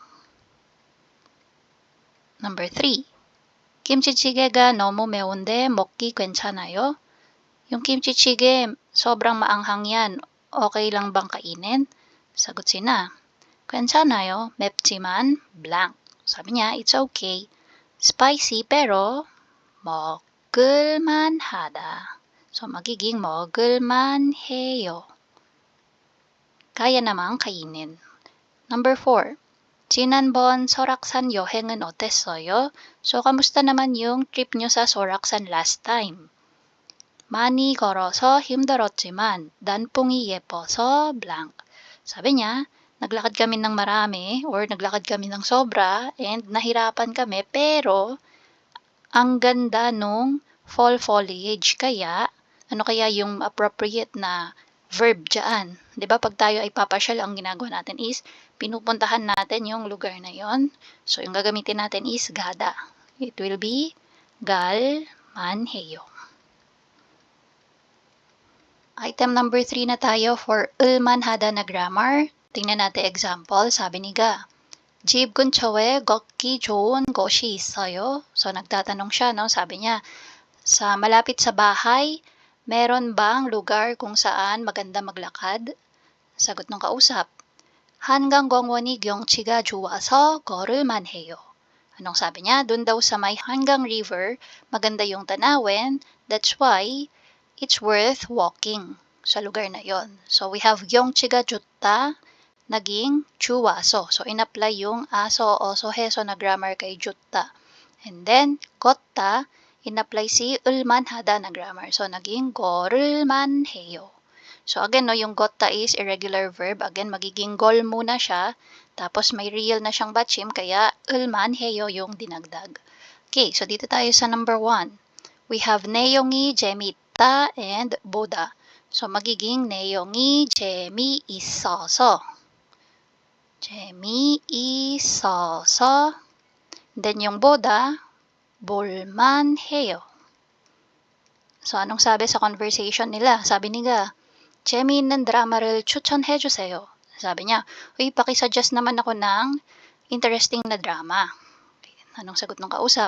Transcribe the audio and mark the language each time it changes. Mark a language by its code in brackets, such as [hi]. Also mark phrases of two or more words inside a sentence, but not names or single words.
[en] Number 3. [ko] 김치찌개가 너무 매운데 먹기 괜찮아요? [tl] Yung kimchi-jjigae, sobrang maanghang yan. Okay lang bang kainin? Sagot sina, [ko] 괜찮아요. 맵지만 blank. [tl] Sabi niya, [en] it's okay. [tl] Spicy pero [ko] 먹을만 하다. [tl] So magiging [ko] 먹을만 해요. [tl] Kaya namang kainin. Number 4. [ko] 지난번 설악산 여행은 어땠어요? [tl] So, kamusta naman yung trip nyo sa Soraksan [en] last time? [ko] 많이 걸어서 힘들었지만 단풍이 예뻐서 blank. [tl] Sabi niya, naglakad kami ng marami or naglakad kami ng sobra and nahirapan kami pero ang ganda nung [en] fall foliage. [tl] Kaya, ano kaya yung appropriate na verb dyan? 'Di ba pag tayo ay papasyal, ang ginagawa natin is pinupuntahan natin yung lugar na yon. So, yung gagamitin natin is gada. [en] It will be [tl] galmanheyo. [en] Item number 3 [tl] na tayo for [ko] 을만 하다 [tl] na grammar. Tingnan natin example. Sabi ni Ga, [ko] 집 근처에 걷기 좋은 곳이 있어요. [tl] So, nagtatanong siya, no? Sabi niya, sa malapit sa bahay, meron bang lugar kung saan maganda maglakad? Sagot ng kausap, [ko] 한강공원이 경치가 좋아서 걸을만 해요. [tl] Anong sabi niya? Doon daw sa may Hangang River, maganda yung tanawin. [en] That's why it's worth walking [tl] sa lugar na yon. [en] So, we have [ko] 경치가 좋다, [tl] naging 좋아서. So, in-apply yung [ko] 아서, 어서, 해서 [tl] na grammar kay 좋다. And then, 걷다, in-apply si [ko] 을만 하다 [tl] na grammar. So, naging [ko] 걸을만 해요. [tl] So, again, no, yung 걷다 is [en] irregular verb. [tl] Again, magiging gol muna siya. Tapos, may real na siyang batchim, kaya [ko] 을만 해요 [tl] yung dinagdag. Okay, so dito tayo sa number 1. [en] We have [ko] 내용이 재미있다 [en] and 보다. [tl] So, magiging [ko] 내용이 재미있어서. 재미있어서. [tl] Then, yung 보다, [ko] 볼만 해요. [tl] So, anong sabi sa conversation nila? Sabi niya, [ko] 재미있는 드라마를 추천해주세요. [tl] Sabi niya, uy, pakisuggest naman ako ng interesting na drama. Anong sagot ng kausap?